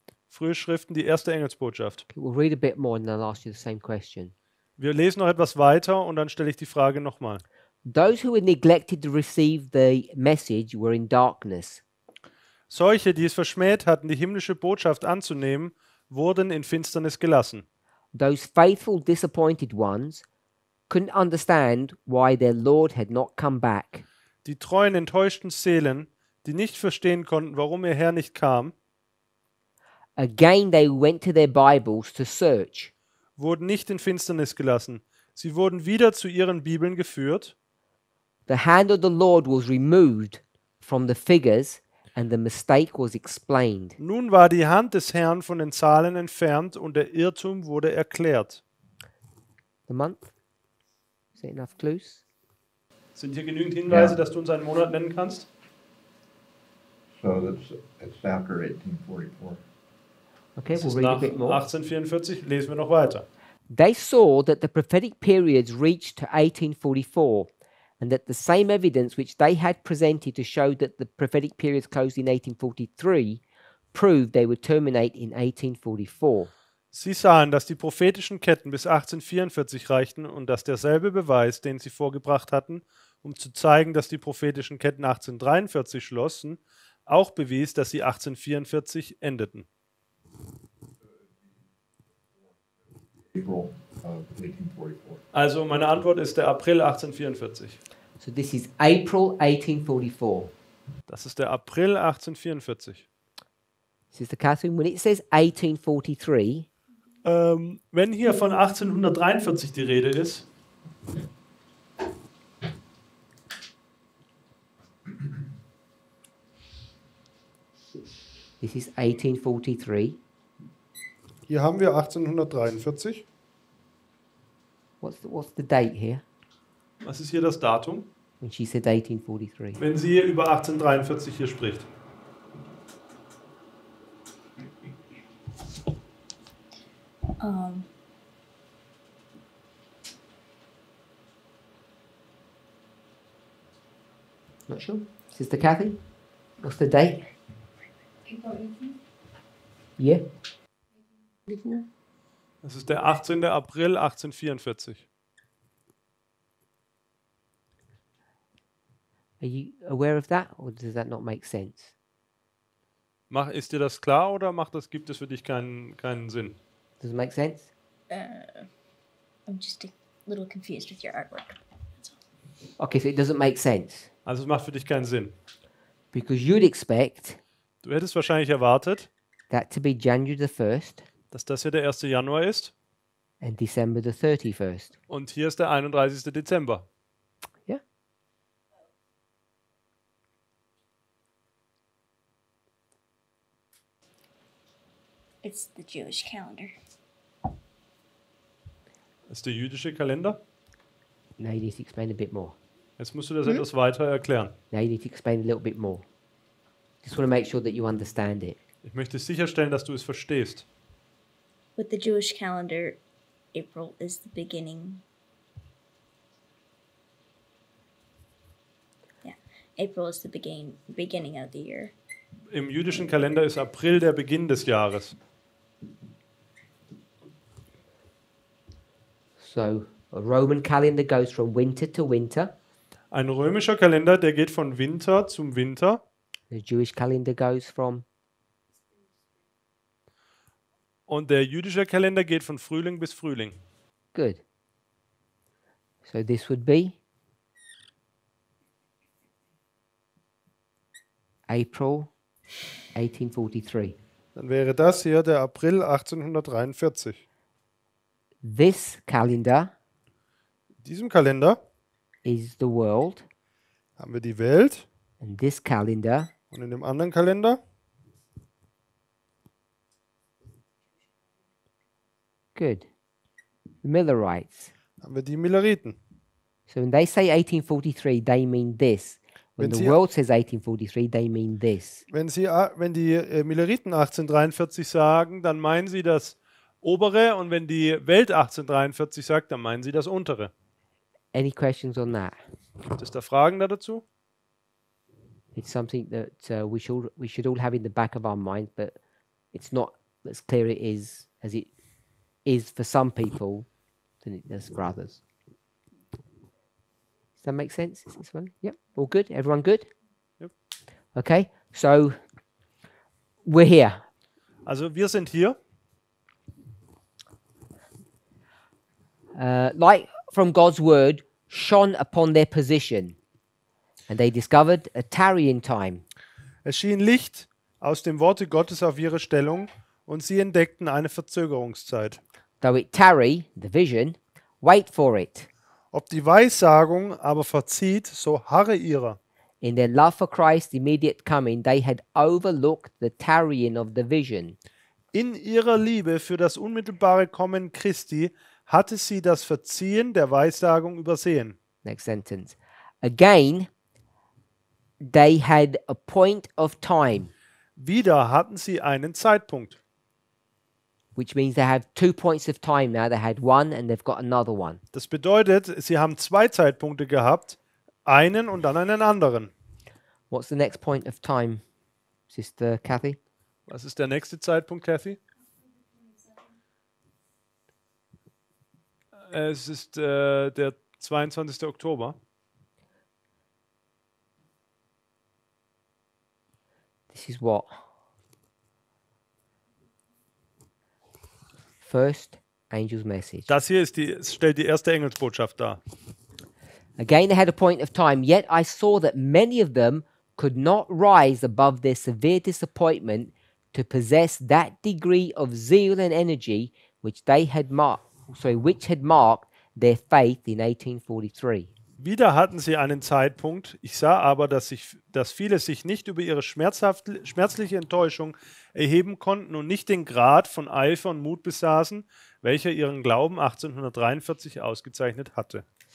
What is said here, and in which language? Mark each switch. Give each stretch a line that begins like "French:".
German: Frühe Schriften, die erste Engelsbotschaft.
English: Okay, we'll read a bit more and then I'll ask you the same question.
German: Wir lesen noch etwas weiter und dann stelle ich die Frage nochmal.
English: Those who had neglected to receive the message were in darkness.
German: Solche, die es verschmäht hatten, die himmlische Botschaft anzunehmen, wurden in Finsternis gelassen.
English: Those faithful, disappointed ones couldn't understand why their Lord had not come back.
German: Die treuen, enttäuschten Seelen, die nicht verstehen konnten, warum ihr Herr nicht kam,
English: Again, they went to their Bibles to search.
German: wurden nicht in Finsternis gelassen. Sie wurden wieder zu ihren Bibeln geführt.
English: The hand of the Lord was removed from the figures and the mistake was explained.
German: Nun war die Hand des Herrn von den Zahlen entfernt und der Irrtum wurde erklärt.
English: The month? Is it enough clues?
German: Sind hier genügend Hinweise, Ja. dass du uns einen Monat nennen kannst?
English: So it's after 1844. Okay,
German: Das
English: we'll
German: ist
English: read a
German: nach
English: bit more.
German: 1844. Lesen wir noch weiter.
English: They saw that the prophetic periods reached to 1844 and that the same evidence which they had presented to show that the prophetic periods closed in 1843 proved they would terminate in 1844.
German: Sie sahen, dass die prophetischen Ketten bis 1844 reichten und dass derselbe Beweis, den sie vorgebracht hatten, um zu zeigen, dass die prophetischen Ketten 1843 schlossen, auch bewies, dass sie 1844 endeten.
English: April of 1844.
German: Also meine Antwort ist der April 1844.
English: So this is April 1844.
German: Das ist der April 1844.
English: Sister Catherine, when it says 1843,
German: Wenn hier von 1843 die Rede ist,
English: this is 1843.
German: hier haben wir 1843.
English: What's the date here
German: Was ist hier das Datum,
English: when she said 1843?
German: wenn sie über 1843 hier spricht?
English: Not sure. Sister Kathy, what's the date? Yeah.
German: Das ist der 18. April 1844.
English: Are you aware of that, or does that not make sense?
German: Ist dir das klar oder gibt es für dich keinen Sinn?
English: Does it make sense? I'm just a little confused with your artwork. Okay, so it doesn't make sense
German: Also es macht für dich keinen Sinn.
English: because you'd expect
German: Du hättest wahrscheinlich erwartet,
English: that to be January the 1st
German: dass das hier der 1. Januar ist
English: and December the 31st.
German: und hier ist der 31. Dezember.
English: Yeah. It's the Jewish calendar.
German: Das ist der jüdische Kalender.
English: Now you need to explain a bit more.
German: Jetzt musst du das etwas weiter erklären.
English: Now you need to explain a little bit more. Just want to make sure that you understand it.
German: Ich möchte sicherstellen, dass du es verstehst.
English: With the Jewish calendar, April is the beginning. Yeah, April is the beginning of the year.
German: Im jüdischen Kalender ist April der Beginn des Jahres.
English: So a Roman calendar goes from winter to winter.
German: Ein römischer Kalender, der geht von Winter zum Winter.
English: The Jewish calendar goes from
German: Und der jüdische Kalender geht von Frühling bis Frühling.
English: good. So this would be April 1843.
German: Dann wäre das hier der April 1843.
English: This calendar
German: In diesem Kalender
English: is the world,
German: haben wir die Welt
English: and this calendar
German: und in dem anderen Kalender
English: good. The Millerites.
German: haben wir die Milleriten.
English: So when they say 1843, they mean this. When
German: Wenn
English: the
German: sie-
English: world says 1843, they mean this.
German: Wenn die Milleriten 1843 sagen, dann meinen sie das obere, und wenn die Welt 1843 sagt, dann meinen sie das untere.
English: Any questions on that?
German: Gibt es da Fragen dazu?
English: It's something that we should all have in the back of our mind, but it's not as clear it is as it is for some people than it does for others. Does that make sense? Is this one? Yep. All good? Everyone good? Yep. Okay. So we're here.
German: Also wir sind hier.
English: Light from God's word shone upon their position, and they discovered a tarrying time.
German: Es schien Licht aus dem Worte Gottes auf ihre Stellung, und sie entdeckten eine Verzögerungszeit.
English: Though it tarry, the vision, wait for it.
German: Ob die Weissagung aber verzieht, so harre ihrer.
English: In their love for Christ's immediate coming, they had overlooked the tarrying of the vision.
German: In ihrer Liebe für das unmittelbare Kommen Christi hatte sie das Verziehen der Weissagung übersehen.
English: Next sentence. Again, they had a point of time,
German: Wieder hatten sie einen Zeitpunkt.
English: which means they have 2 points of time now. They had one and they've got another one.
German: Das bedeutet, sie haben zwei Zeitpunkte gehabt, einen und dann einen anderen.
English: What's the next point of time, Sister Kathy?
German: Was ist der nächste Zeitpunkt, Kathy? Es ist der 22. Oktober.
English: This is what? First angel's message.
German: Das hier stellt die erste Engelsbotschaft dar.
English: Again, they had a point of time, yet I saw that many of them could not rise above their severe disappointment to possess that degree of zeal and energy which had marked their faith in 1843.
German: Wieder hatten sie einen Zeitpunkt. Ich sah aber, dass viele sich nicht über ihre schmerzliche Enttäuschung erheben konnten und nicht den Grad von Eifer und Mut besaßen, welcher ihren Glauben 1843 ausgezeichnet hatte.